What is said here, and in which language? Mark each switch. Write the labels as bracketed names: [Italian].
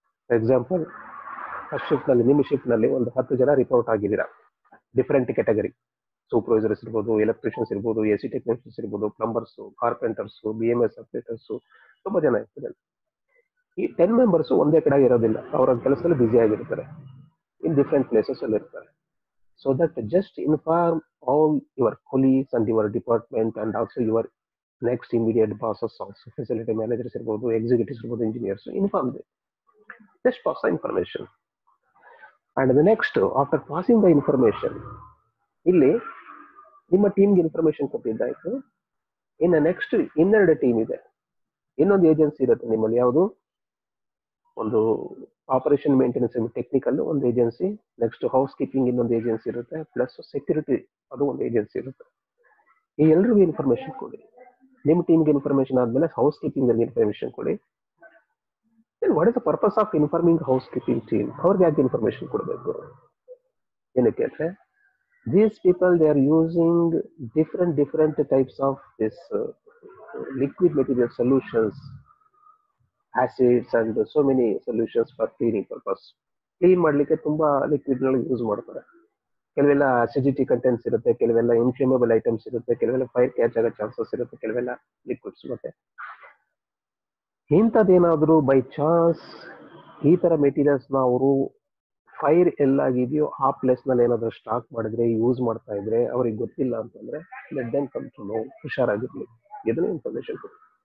[English] for example, [Kannada] first shift ನಲ್ಲಿ, ನಿಮ್ಮ shift ನಲ್ಲಿ ಒಂದು 10 ಜನ ರಿಪೋರ್ಟ್ ಆಗಿದ್ದೀರಾ, ಡಿಫರೆಂಟ್ ಕ್ಯಾಟಗರಿ. ಸೂಪರ್ವೈಸರ್ಸ್ ಇರ್ಬೋದು, ಎಲೆಕ್ಟ್ರಿಷಿಯನ್ಸ್ ಇರ್ಬೋದು, AC ಟೆಕ್ನಿಷಿಯನ್ಸ್ ಇರ್ಬೋದು, ಪ್ಲಂಬರ್ಸ್, ಕಾರ್ಪೆಂಟರ್ಸ್, BMS ಆಪರೇಟರ್ಸ್, ತುಂಬಾ ಜನ ಇರ್ತಾರೆ. ಈ 10 ಮೆಂಬರ್ಸ್ ಒಂದೇ ಕಡೆ ಇರೋದಿಲ್ಲ, ಅವರ ಕೆಲಸದಲ್ಲಿ ಬ್ಯುಸಿ ಆಗಿರ್ತಾರೆ, [English] in different places [Kannada] ಅಲ್ಲಿ ಇರ್ತಾರೆ. [English] so that just inform all your colleagues and your department and also your next immediate bosses also, facility managers irbodu, executives irbodu, engineers, inform them. Just pass the information. And the next, after passing the information, [Kannada] ಇಲ್ಲಿ ನಿಮ್ಮ ಟೀಮ್ಗೆ information ಕೊಟ್ಟಿದ್ದಾಯ್ತು. ಇನ್ನು next ಇನ್ನೆರಡು team ಇದೆ, ಇನ್ನೊಂದು agency ಇರುತ್ತೆ ನಿಮ್ಮಲ್ಲಿ. ಯಾವುದು? ಒಂದು ಆಪರೇಷನ್ ಮೇಂಟೆನೆನ್ಸ್ ಟೆಕ್ನಿಕಲ್ ಒಂದು ಏಜೆನ್ಸಿ, ನೆಕ್ಸ್ಟ್ ಹೌಸ್ ಕೀಪಿಂಗ್ ಇನ್ನೊಂದು ಏಜೆನ್ಸಿ ಇರುತ್ತೆ, ಪ್ಲಸ್ ಸೆಕ್ಯೂರಿಟಿ ಅದು ಒಂದು ಏಜೆನ್ಸಿ ಇರುತ್ತೆ. ಈ ಎಲ್ರಿಗೂ ಇನ್ಫಾರ್ಮೇಶನ್ ಕೊಡಿ. ನಿಮ್ಮ ಟೀಮ್ಗೆ ಇನ್ಫಾರ್ಮೇಶನ್ ಆದ್ಮೇಲೆ ಹೌಸ್ ಕೀಪಿಂಗ್ ಇನ್ಫಾರ್ಮೇಶನ್ ಕೊಡಿ. [English] What is the purpose of informing housekeeping team? [Kannada] ಅವ್ರಿಗೆ ಯಾಕೆ ಇನ್ಫಾರ್ಮೇಶನ್ ಕೊಡಬೇಕು? ಏನಕ್ಕೆ ಅಂದ್ರೆ, [English] these people they are using different types of this liquid material solutions, acids and so many solutions for cleaning purpose. [Kannada] Clean ಮಾಡ್ಲಿಕ್ಕೆ ತುಂಬಾ liquid ಗಳು use ಮಾಡ್ತಾರೆ. ಕೆಲವೆಲ್ಲ ಅಸಿಡಿಟಿ ಕಂಟೆಂಟ್ಸ್ ಇರುತ್ತೆ, ಕೆಲವೆಲ್ಲ ಇನ್ಫ್ಲೇಮೇಬಲ್ ಐಟಮ್ಸ್ ಇರುತ್ತೆ, ಕೆಲವೆಲ್ಲ ಫೈರ್ ಕ್ಯಾಚ್ ಆಗೋ ಚಾನ್ಸಸ್ ಇರುತ್ತೆ, ಕೆಲವೆಲ್ಲ ಲಿಕ್ವಿಡ್ಸ್. ಮತ್ತೆ ಇಂಥದ್ದೇನಾದ್ರೂ ಬೈ ಚಾನ್ಸ್ ಈ ತರ ಮೆಟೀರಿಯಲ್ಸ್ ನ ಅವರು ಫೈರ್ ಎಲ್ಲಾಗಿದೆಯೋ ಆ ಪ್ಲೇಸ್ ನಲ್ಲಿ ಏನಾದ್ರು ಸ್ಟಾಕ್ ಮಾಡಿದ್ರೆ, ಯೂಸ್ ಮಾಡ್ತಾ ಇದ್ರೆ, ಅವ್ರಿಗೆ ಗೊತ್ತಿಲ್ಲ ಅಂತಂದ್ರೆ [English] let them come to know, [Kannada] ಹುಷಾರಾಗಿರ್ಲಿ, ಇದನ್ನ ಇನ್ಫಾರ್ಮೇಶನ್ ಕೊಡಿ.